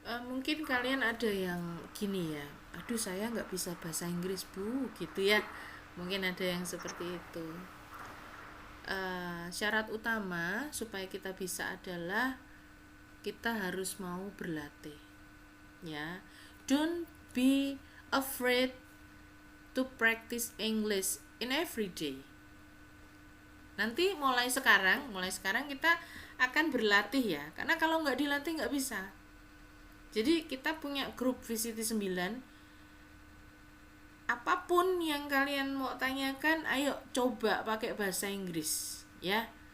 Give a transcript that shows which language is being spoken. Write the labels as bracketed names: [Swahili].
[Indonesian] Mungkin kalian ada yang gini ya, aduh saya nggak bisa bahasa Inggris Bu, gitu ya. Mungkin ada yang seperti itu. Syarat utama supaya kita bisa adalah kita harus mau berlatih, ya. [English] Don't be afraid to practice English in every day. [Indonesian] Nanti mulai sekarang kita akan berlatih ya, karena kalau nggak dilatih nggak bisa. Jadi kita punya grup VCT 9. Apapun yang kalian mau tanyakan, ayo coba pakai bahasa Inggris ya.